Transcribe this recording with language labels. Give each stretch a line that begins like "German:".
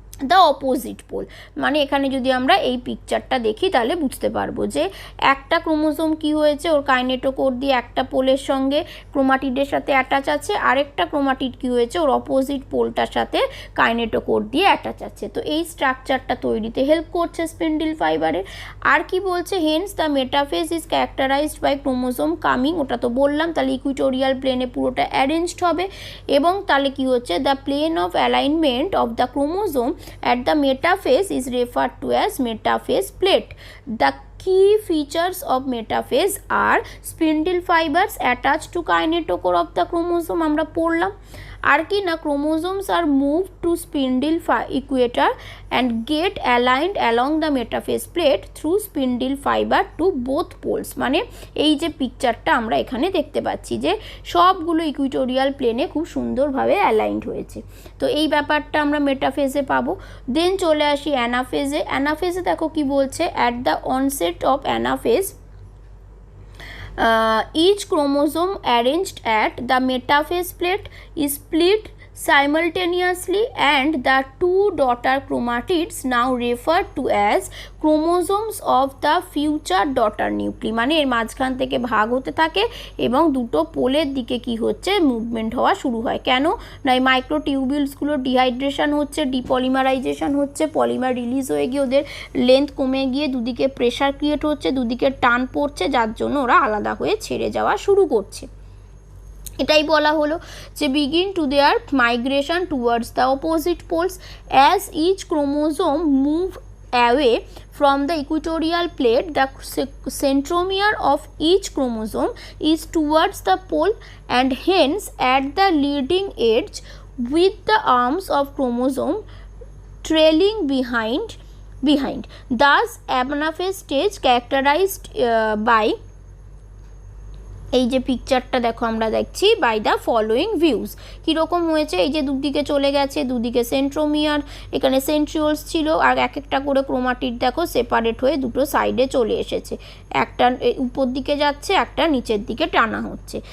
Bangla: The opposite pole, মানে এখানে যদি আমরা এই পিকচারটা দেখি তাহলে বুঝতে পারবো যে একটা ক্রোমোজোম কি হয়েছে, ওর কাইনেটোকোর দিয়ে একটা পোলের সঙ্গে ক্রোমাটিডের সাথে অ্যাটাচ আছে, আরেকটা ক্রোমাটিড কি হয়েছে ওর অপোজিট পোলটার সাথে কাইনেটোকোর দিয়ে অ্যাটাচ আছে, তো এই স্ট্রাকচারটা তৈরিতে হেল্প করছে স্পিন্ডল ফাইবারের। আর কি বলছে,
English: hence the metaphase is characterized by chromosome coming,
Bangla: ওটা তো বললাম, তাহলে ইকুইটোরিয়াল প্লেনে পুরোটা অ্যারেঞ্জড হবে, এবং তাহলে কি হচ্ছে
English: The plane of alignment of the chromosome at the metaphase is referred to as metaphase plate. The key features of metaphase are spindle fibers attached to kinetochore of the chromosome,
Bangla: আমরা পড়লাম। আর কি না,
English: chromosomes are moved to spindle equator and get aligned along the metaphase plate through spindle fiber to both poles।
Bangla: মানে এই যে পিকচারটা আমরা এখানে দেখতে পাচ্ছি যে সবগুলো ইকুইটোরিয়াল প্লেনে খুব সুন্দরভাবে অ্যালাইন্ড হয়েছে। তো এই ব্যাপারটা আমরা মেটাফেজে পাবো। দেন চলে আসি অ্যানাফেজে। অ্যানাফেজে দেখো কি বলছে,
English: At the onset of anaphase each chromosome arranged at the metaphase plate is split simultaneously and the two daughter chromatids now referred to as chromosomes of the future daughter nuclei।
Bangla: মানে এর মাঝখান থেকে ভাগ হতে থাকে এবং দুটো পোলের দিকে কি হচ্ছে, মুভমেন্ট হওয়া শুরু হয়। কেন না, এই মাইক্রোটিউবিউলসগুলো ডিহাইড্রেশন হচ্ছে, ডিপলিমারাইজেশন হচ্ছে, পলিমার রিলিজ হয়ে গিয়ে ওদের লেন্থ কমে গিয়ে দুদিকে প্রেশার ক্রিয়েট হচ্ছে, দুদিকে টান পড়ছে, যার জন্য ওরা আলাদা হয়ে ছেড়ে যাওয়া শুরু করছে। এটাই বলা হলো যে
English: Begin to their migration towards the opposite poles as each chromosome move away from the equatorial plate, the centromere of each chromosome is towards the pole and hence at the leading edge, with the arms of chromosome trailing behind. Thus anaphase stage characterized by
Bangla: এই যে পিকচারটা দেখো আমরা দেখছি
English: By the following views.
Bangla: কীরকম হয়েছে, এই যে দুদিকে চলে গেছে, দুদিকে সেন্ট্রোমিয়ার, এখানে সেন্ট্রিওলস ছিল, আর এক একটা করে ক্রোমাটিড দেখো সেপারেট হয়ে দুটো সাইডে চলে এসেছে, একটা উপর দিকে যাচ্ছে, একটা নিচের দিকে টানা হচ্ছে।